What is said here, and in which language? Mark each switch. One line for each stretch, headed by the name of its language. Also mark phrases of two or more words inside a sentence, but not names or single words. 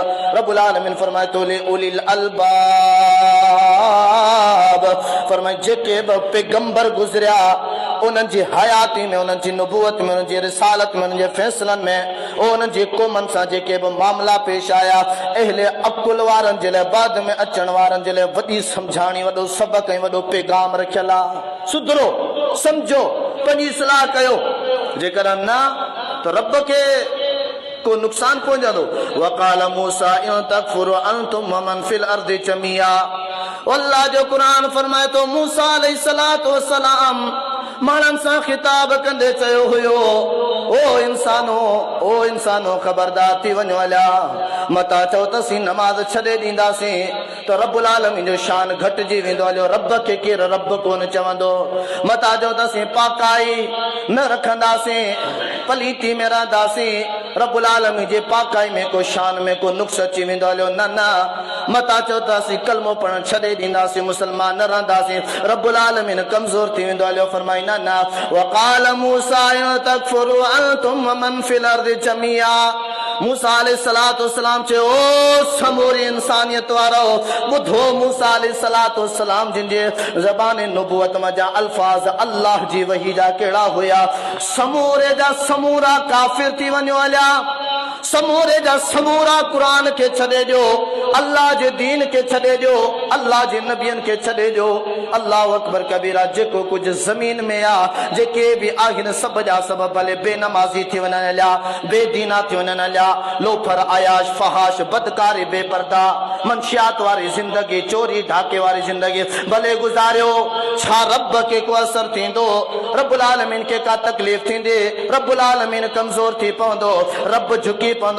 Sindhi: रब्बुल आलमीन फरमाए तो
Arabic: لأولي الألباب,
Sindhi: फरमाए जेके बि पैगंबर गुज़रिया उन्हनि जी हयाती में, उन्हनि जी नबूवत में, उन्हनि जी रिसालत में, उन्हनि जे फ़ैसलनि में, उन्हनि जी क़ौमनि सां जेके बि मामला पेश आया, अहले अकुल वारनि जे लाइ, बाद में अचण वारनि जे लाइ वॾी सम्झाणी, वॾो सबक़ ऐं वॾो पैगाम रखियल आहे। सुधरो, सम्झो, पंहिंजी इस्लाह कयो, जेकर न त रब खे को नुक़सान पहुंचंदो।
Arabic: وقال موسى إن تكفروا أنتم ومن في الأرض جميعا,
Sindhi: अल्लाह जो क़ुरान फरमाए तो मूसा
Arabic: عليه الصلاة والسلام
Sindhi: माण्हुनि सां ख़िताब कंदे चयो हुयो, ओ इंसानो ख़बरदार थी वञो, हलिया मता चओ तसीं नमाज़ छॾे ॾींदासीं त रब्बुल आलमीन जो शान घटिजी वेंदो, हलियो रब खे केरु रब कोन चवंदो। मता चओ तसीं पाकाई न रखंदासीं, पलीती में रहंदासीं, रब्बुल आलमीन जे पाकाई में को शान में को नुक्स अची वेंदो, हलियो न न। मता चओ त असीं कलमो पढ़ण छॾे ॾींदासीं, मुस्लमान न रहंदासीं, रब्बुल आलमीन कमज़ोर थी वेंदो, हलियो फरमाई न न।
Arabic: وقال موسى تكفروا أنتم ومن في الأرض جميعا,
Sindhi: मूसा
Arabic: عليه الصلاة والسلام
Sindhi: चयो, ओ समूरी इंसानियत वारो ॿुधो, मूसा
Arabic: عليه الصلاة والسلام
Sindhi: जिन जे ज़बान नबूवत में जा अल्फाज अल्लाह जी वही जा कहिड़ा हुया, समूरे जा समूरा काफ़िर थी वञो, हलिया समूरे जा समूरा क़ुरान के छॾे ॾियो, अल्लाह जे दीन के छॾे ॾियो, अल्लाह जे नबियनि के छॾे ॾियो।
Arabic: الله أكبر كبيرا.
Sindhi: जेको कुछ ज़मीन में आ, जेके भी आहिनि सब जा सब भले बेनमाज़ी थी वञनि हलिया, बेदीना थी वञनि हलिया, लोफर, आयाश, फहाश, बदकारी, बेपर्दा, मंशियात वारी ज़िंदगी, चोरी ढाके वारी ज़िंदगी भले गुज़ारियो, छा रब के को असर थींदो, रब्बुल आलमीन के का तकलीफ़ थींदी, रब्बुल आलमीन कमज़ोर थी पवंदो, रब झुकी पवंदो।